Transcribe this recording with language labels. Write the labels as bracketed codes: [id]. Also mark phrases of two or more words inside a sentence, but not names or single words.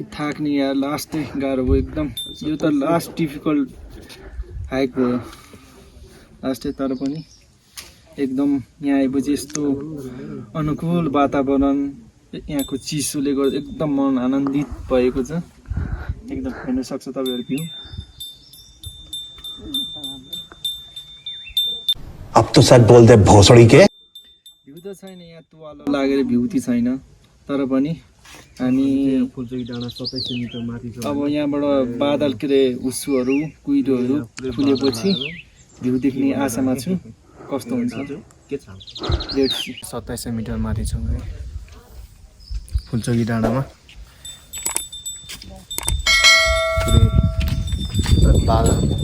[ne] थाक्ने यार लास्टै गाह्रो भयो एकदम यो त [en] last difficult hike [ne] भयो लास्टै तर पनि एकदम यहाँ आएपछि यस्तो अनुकूल वातावरण यहाँको चिसोले गर्दा एकदम मन आनन्दित भएको छ एकदम हेर्न सक्छ तपाईहरु भ्यू [hi] अब तो सच बोल दे भोसड़ी के [ne] भ्यू त छैन यहाँ तुवालो लागेर भ्यू ति छैन तर पनि हामी फुलचोकी डाँडा 2700 मिटर माथि छ अब यहाँबाट बादल के रे उसुहरू कुइरोहरू फुलेपछि भ्यू देख्ने आशामा छु कस्तो हुन्छ के छ 2700 मिटर माथि छौँ है फुलचोकी डाँडामा बादल